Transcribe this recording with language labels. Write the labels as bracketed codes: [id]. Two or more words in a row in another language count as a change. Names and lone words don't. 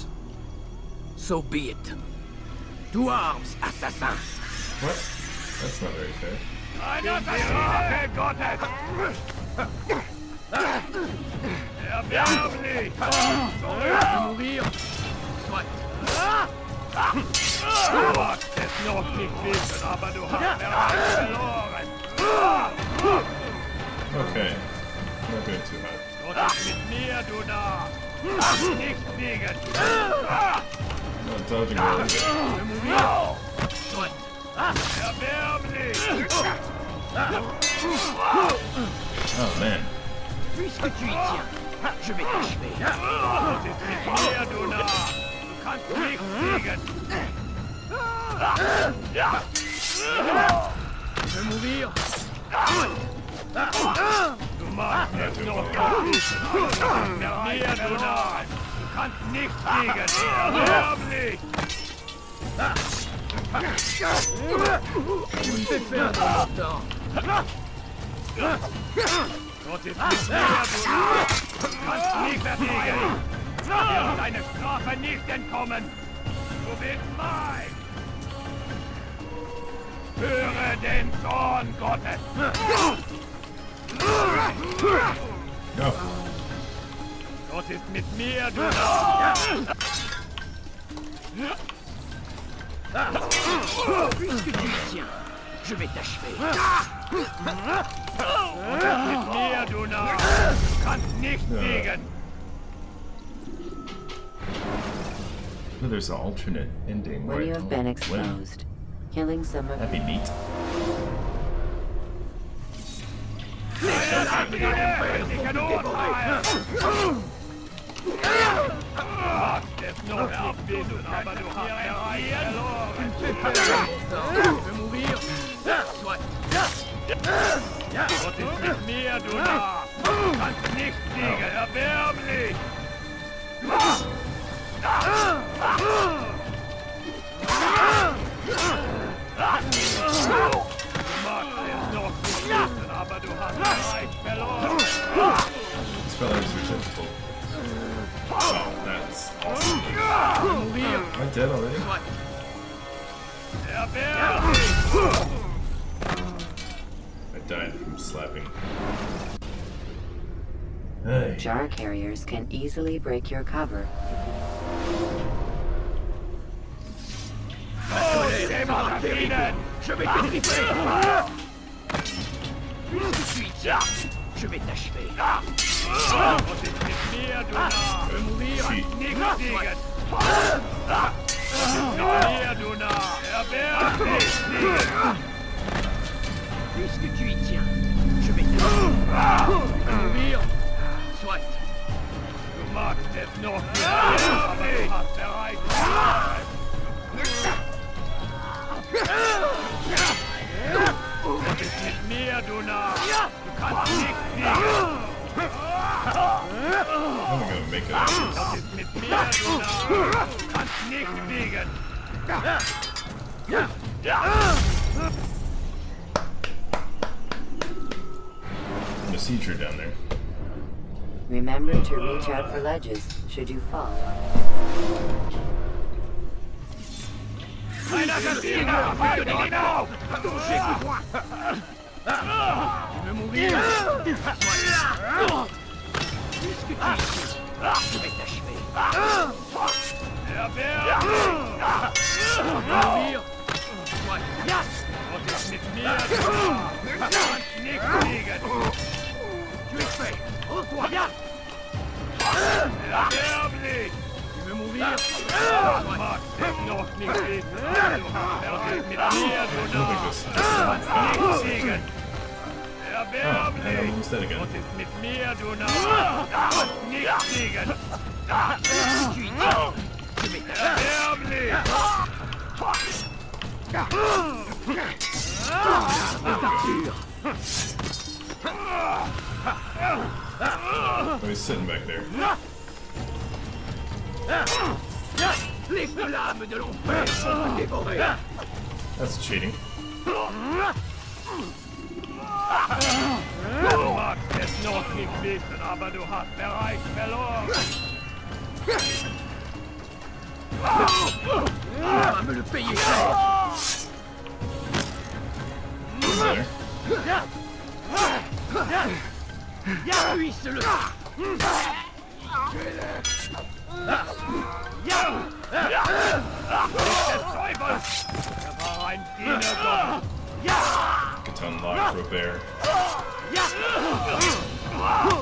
[en] so be it. To arms, assassin! What? That's not very fair. [de] Einer Rache Gottes! Erbärmlich! [fr] Mourir! Soit! [de] Du magst es noch nicht wissen, aber du hast bereits verloren! [en] Okay. Not doing too bad. [de] Gott ist mit mir, du Narr! Nicht fliegen! [en] Not dodging really good. [fr] Mourir! Soit! [de] Erbärmlich! [en] Oh man. [fr] Puisque tu y tiens, je vais t'achever. [de] Gott ist mit mir, du Narr! Du kannst nicht fliegen! [fr] Je vais mourir! [de] Du magst es noch nicht wissen, aber du hast mit mir, du Narr! Du kannst nicht fliegen! Erbärmlich! [fr] Tu me fais perdre mon temps. [de] Gott ist mit mir, du Narr! Du kannst nicht fliegen! Du wirst deine Strafe nicht entkommen! Du bist mein! Höre den Zorn Gottes! [en] Go. [de] Gott ist mit mir, du Narr! [fr] Puisque tu y tiens, je vais t'achever. [de] Gott ist mit mir, du Narr! Du kannst nicht fliegen! [en] Oh, there's an alternate ending. When where you I have been win. exposed, killing some of That'd be neat. [de] Endgültigen Urteil! Du magst es noch abwinden, aber du hast bereits verloren! [fr] Je vais mourir! Soit! [de] Gott ist mit mir, du Narr! Du kannst nicht fliegen, erbärmlich! Du magst es noch nicht wissen, aber du hast bereits verloren! [en] This fella is difficult. Oh, that's awesome. Am I dead already? [de] Erbärmlich! [en] I died from slapping. Hey. jar carriers can easily break your cover. Martinen! [fr] Je vais t'étriper! Puisque tu y tiens, je vais t'achever. [de] Gott ist mit mir, du Narr! [fr] Je vais mourir! [de] Nicht fliegen! Gott ist mit mir, du Narr! Erbärmlich! [fr] Puisque tu y tiens, je vais t'achever. Je vais mourir! Soit! [de] Du magst es noch nicht, aber du hast bereits verloren! Gott ist mit mir, du Narr! Du kannst nicht fliegen! [en] I'm gonna make it out of this. [de] Gott ist mit mir, du Narr! Du kannst nicht fliegen! [en] I'm a seizure down there. Remember to reach out for ledges should you fall. [de] Ein Assassiner! Halt ihn auf! [fr] Je vais mourir! Soit! Puisque tu y tiens, je vais t'achever. [de] Erbärmlich! [fr] Je vais mourir! Soit! [de] Gott ist mit mir, du Narr! Du kannst nicht fliegen! [fr] Tu es fait! Rends-toi! [de] Erbärmlich! [fr] Je vais mourir! [de] Du magst es noch nicht wissen, aber du hast es mit mir, du Narr! Du kannst nicht fliegen! [en] Oh, and I'm [de] Erbärmlich! [en] almost dead again. [de] Gott ist mit mir, du Narr! Du kannst nicht fliegen! [fr] Tu y tiens, je [en] Oh, he's sitting back there. [fr] Les flammes de l'enfer vont me dévorer. [en] That's cheating. [de] Du magst es noch nicht wissen, aber du hast bereits verloren. [fr] Tu vas me le payer cher. [en] There. [fr] Puisse le... [en] Get to unlock Robert. Oh, come on.